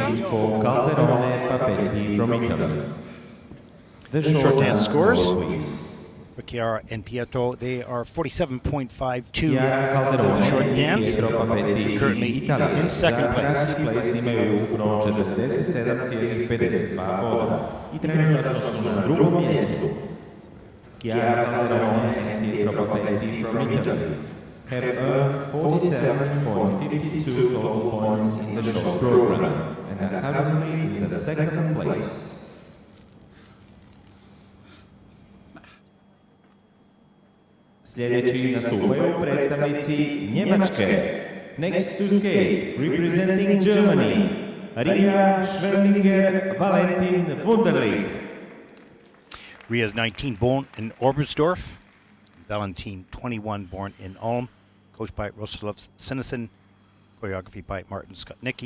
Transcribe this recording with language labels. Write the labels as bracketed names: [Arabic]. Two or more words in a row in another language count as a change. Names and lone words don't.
[English] please for Calderone Papetti from Italy. The short dance scores please. For Chiara and Pietro, they are 47.52 Chiara for the short Calderone dance. Pietro Papetti Currently [Croatian] iz Italije. [English] in second place. [Croatian] Imaju ukupno 47,52 boda i trenutačno su na drugom mjestu. [English] Chiara Calderone and Pietro Papetti from Italy have earned 47.52 total points in the short program and are currently in the second place. [Croatian] Sljedeći nastupaju predstavnici Njemačke. [English] Next to skate, representing Germany, Riga Schwendinger Valentin Wunderlich. Ria's 19, born in Oberstdorf. Valentin, 21, born in Ulm. Coached by Rostislav Sinison. Choreography by Martin Skotnicki.